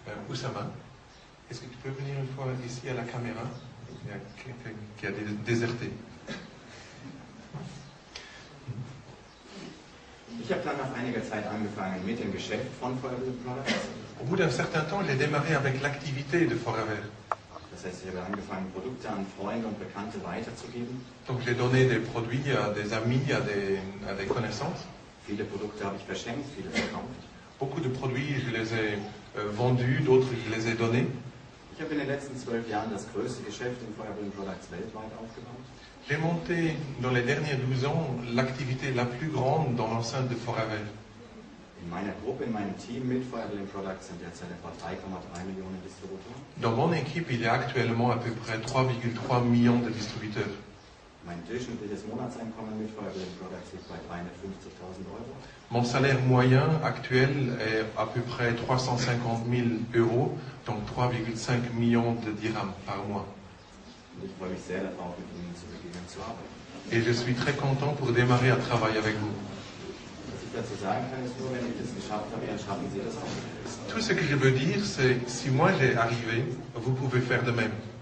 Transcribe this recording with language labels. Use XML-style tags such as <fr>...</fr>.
<fr>Oussama, est-ce que tu peux venir une fois ici à la caméra? Il y a quelqu'un qui a déserté.</fr> <de>Ich habe dann nach einiger Zeit angefangen mit dem Geschäft von Forever Living Products.</de> <fr>Au bout d'un certain temps, j'ai démarré avec l'activité de Forever.</fr> <de>Das heißt, ich habe angefangen, Produkte an Freunde und Bekannte weiterzugeben.</de> <fr>Donc j'ai donné des produits à des amis, à des connaissances.</fr> <de>Viele Produkte habe ich verschenkt, viele verkauft.</de> <fr>Beaucoup de produits, je les ai vendus, d'autres, je les ai donnés.</fr> <de>Ich habe in den letzten 12 Jahren das größte Geschäft in Forever Living Products weltweit aufgebaut.</de> <fr>J'ai monté dans les derniers 12 ans l'activité la plus grande dans l'enceinte de Forever.</fr> <de>In meiner Gruppe, in meinem Team mit Forever Living Products sind derzeit etwa 3,3 Millionen Distributoren.</de> <fr>Dans mon équipe, il y a actuellement à peu près 3,3 millions de distributeurs.</fr> <de>Mein durchschnittliches Monatseinkommen mit Forever Living Products liegt bei 350.000 Euro.</de> <fr>Mon salaire moyen actuel est à peu près 350 000 euros, donc 3,5 millions de dirhams par mois.</fr> <de>Und ich freue mich sehr darauf, mit Ihnen zu beginnen zu arbeiten.</de> <fr>Et je suis très content pour démarrer à travailler avec vous.</fr> <de>Was ich dazu sagen kann, ist nur, wenn ich das geschafft habe, dann schaffen Sie das auch.</de> <fr>Tout ce que je veux dire, c'est si moi j'ai arrivé, vous pouvez faire de même.</fr>